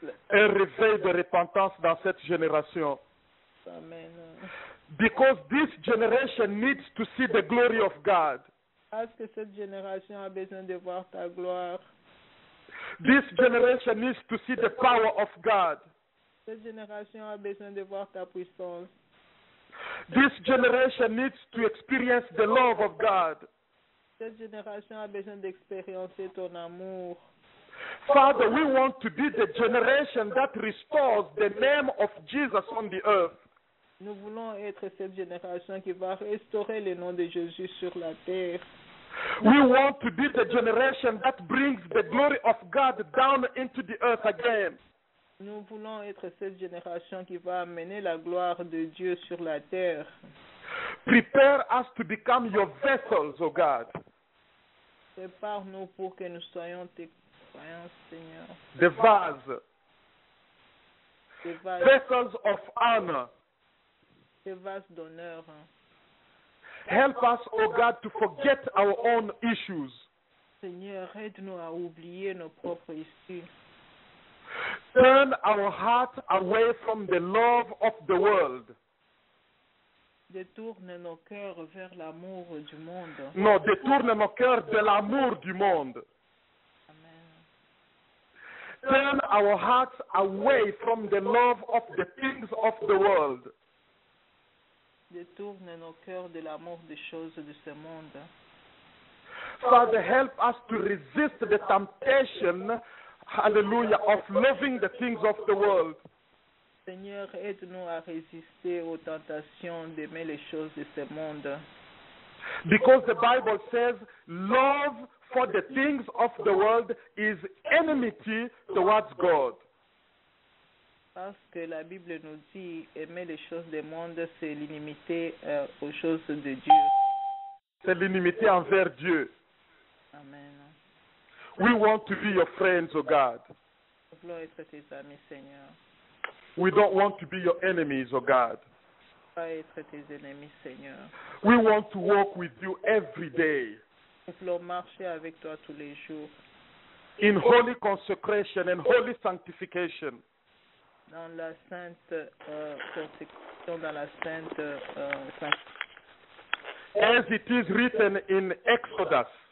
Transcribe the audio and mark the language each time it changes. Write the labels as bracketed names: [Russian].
[French] Un réveil de repentance dans cette génération. Amen. [English] Because this generation needs to see the glory of God. [French] Parce que cette génération a besoin de voir ta gloire. [English] This generation needs to see the power of God. [French] Cette génération a besoin de voir ta puissance. [English] This generation needs to experience the love of God. [French] Cette génération a besoin d'expérimenter ton amour. [English] Father, we want to be the generation that restores the name of Jesus on the earth. [French] Nous voulons être cette génération qui va restaurer le nom de Jésus sur la terre. [English] We want to be the generation that brings the glory of God down into the earth again. [French] Nous voulons être cette génération qui va amener la gloire de Dieu sur la terre. [English] Prepare us to become your vessels, O God. [French] Prépare-nous pour que nous soyons tes croyants, Seigneur. [English] The vase, [French] Des vases, [English] vessels of honor, [French] des vases d'honneur. [English] help us, oh God, to forget our own issues. [French] Seigneur, aide-nous à oublier nos propres issues. [English] Turn our heart away from the love of the world. [French] Détourne nos cœurs vers l'amour du monde. Non, détourne nos cœurs de l'amour du monde. Amen. [English] Turn our hearts away from the love of the things of the world. [French] Détourne nos cœurs de l'amour des choses de ce monde. [English] Father, help us to resist the temptation, hallelujah, of loving the things of the world. [French] Seigneur, aide-nous à résister aux tentations d'aimer les choses de ce monde. [English] Because the Bible says love for the things of the world is enmity towards God. [French] Parce que la Bible nous dit aimer les choses du monde, c'est l'inimité aux choses de Dieu. C'est l'inimité envers Dieu. Amen. [English] We want to be your friends, oh God. [French] Nous voulons être tes amis, Seigneur. [English] We don't want to be your enemies, oh God. [French] Pas être tes ennemis, Seigneur. [English] We want to walk with you every day [French] Nous voulons marcher avec toi tous les jours [English] in holy consecration and holy sanctification. [French] dans la sainte consécration, dans la sainte sanctification. [English] As it is written in Exodus